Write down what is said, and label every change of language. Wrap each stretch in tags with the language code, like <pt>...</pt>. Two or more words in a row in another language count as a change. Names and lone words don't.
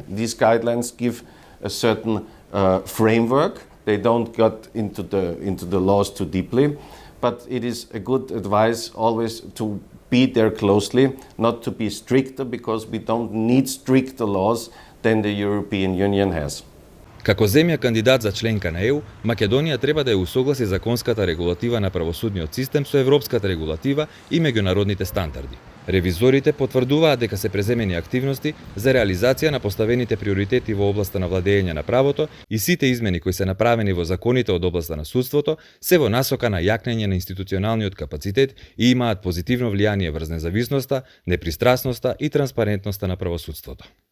<en>These guidelines give a certain framework. They don't get into the laws too deeply, but it is a good advice always to be there closely, not to be stricter, because we don't need stricter laws than the European Union has.</en> <mk>Како земја кандидат за членка на ЕУ, Македонија треба да ја усогласи законската регулатива на правосудниот систем со европската регулатива и меѓународните стандарди. Ревизорите потврдуваат дека се преземени активности за реализација на поставените приоритети во областа на владење на правото и сите измени кои се направени во законите од областа на судството се во насока на јакнење на институционалниот капацитет и имаат позитивно влијание врз независноста, непристрасноста и транспарентноста на правосудството.</mk>